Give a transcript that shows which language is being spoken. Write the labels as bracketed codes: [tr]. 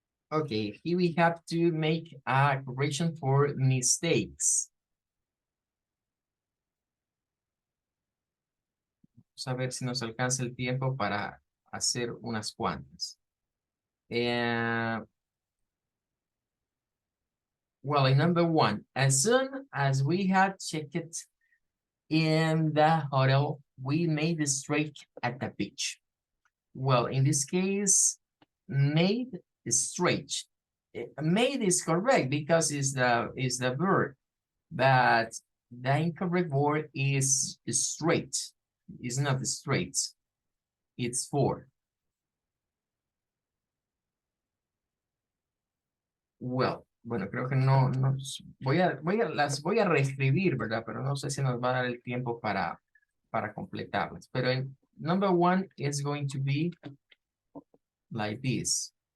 [en] Okay, here we have to make a correction for mistakes. [es] Vamos a ver si nos alcanza el tiempo para hacer unas cuantas. [en] Well, in number 1, as soon as we had checked in the hotel, we made straight at the beach. Well, in this case, made straight. Made is correct because it's the verb, but the incorrect word is straight. It's not straight. It's for. [es] Well, bueno, creo que no las voy a reescribir, ¿verdad? Pero no sé si nos va a dar el tiempo para completarlas. Pero en [en] number 1 is going to be like this.